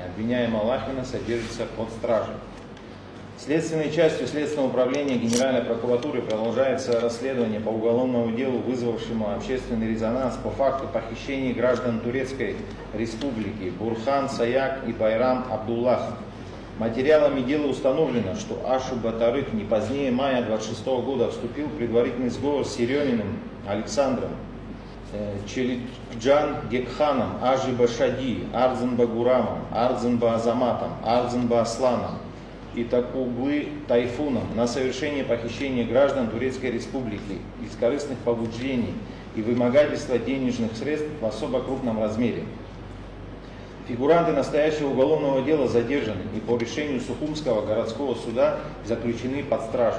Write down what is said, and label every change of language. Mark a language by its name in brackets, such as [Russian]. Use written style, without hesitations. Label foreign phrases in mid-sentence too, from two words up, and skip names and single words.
[Russian] Обвиняемая Лахина содержится под стражей. Следственной частью Следственного управления Генеральной прокуратуры продолжается расследование по уголовному делу, вызвавшему общественный резонанс по факту похищения граждан Турецкой Республики Бурхан Саяк и Байрам Абдуллахов. Материалами дела установлено, что Ашу Батарых не позднее мая 26 года вступил в предварительный сговор с Ереминым Александром, Челикджан Гекханом, Ажиба Шади, Арзанба Гурамом, Арзанба Азаматом, Арзанба Асланом и Такуглы Тайфуном на совершение похищения граждан Турецкой Республики из корыстных побуждений и вымогательства денежных средств в особо крупном размере. Фигуранты настоящего уголовного дела задержаны и по решению Сухумского городского суда заключены под стражу.